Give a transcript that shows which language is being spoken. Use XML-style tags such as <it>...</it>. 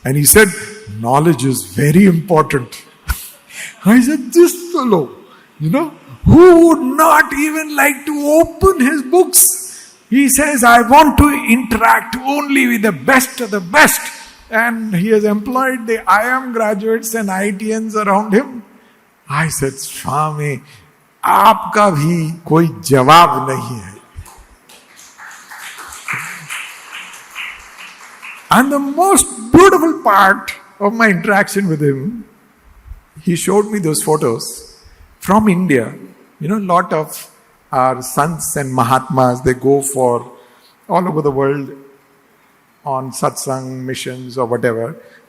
<en>And he said, knowledge is very important. I said, this fellow, who would not even like to open his books? He says, I want to interact only with the best of the best. And he has employed the IM graduates and IITians around him. I said,</en> <hi>Swami, आपका भी कोई जवाब नहीं है.</hi> <en>And the most beautiful part of my interaction with him, he showed me those photos from India. A lot of our sants and mahatmas, they go for all over the world on satsang missions or whatever.</en>